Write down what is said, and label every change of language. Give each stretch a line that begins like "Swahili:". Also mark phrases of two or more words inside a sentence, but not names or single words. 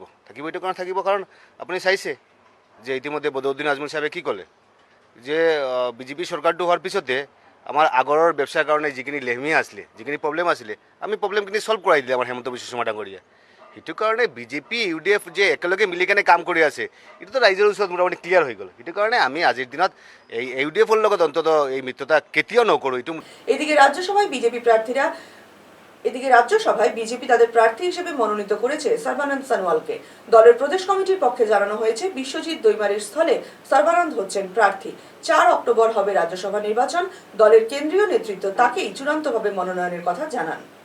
Assamese: এইটো কাৰণে থাকিব কাৰণ আপুনি চাইছে যে ইতিমধ্যে বদৰুদ্দিন আজমল সাহেবে কি ক'লে যে বিজেপি চৰকাৰটো হোৱাৰ পিছতে আমাৰ আগৰৰ ব্যৱসায়ৰ কাৰণে যিখিনি লেহমিয়া আছিলে, যিখিনি প্ৰব্লেম আছিলে, আমি প্ৰব্লেমখিনি সলভ কৰাই দিলে আমাৰ হেমন্ত বিশ্ব শৰ্মা ডাঙৰীয়া। সেইটো কাৰণে বিজেপি ইউডিএফ যে একেলগে মিলি কেনে কাম কৰি আছে, এইটোতো ৰাইজৰ ওচৰত মোটামুটি ক্লিয়াৰ হৈ গ'ল। সেইটো কাৰণে আমি আজিৰ দিনত এই ইউডিএফৰ লগত অন্তত এই মিত্ৰতা কেতিয়াও নকৰোঁ। এইটো
Bangla: এদিকে রাজ্যসভায় বিজেপি তাদের প্রার্থী হিসেবে মনোনীত করেছে সর্বানন্দ সনোয়ালকে। দলের প্রদেশ কমিটির পক্ষে জানানো হয়েছে বিশ্বজিৎ দৈমারির স্থলে সর্বানন্দ হচ্ছেন প্রার্থী। 4 অক্টোবর হবে রাজ্যসভা নির্বাচন। দলের কেন্দ্রীয় নেতৃত্ব তাকেই চূড়ান্তভাবে মনোনয়নের কথা জানান।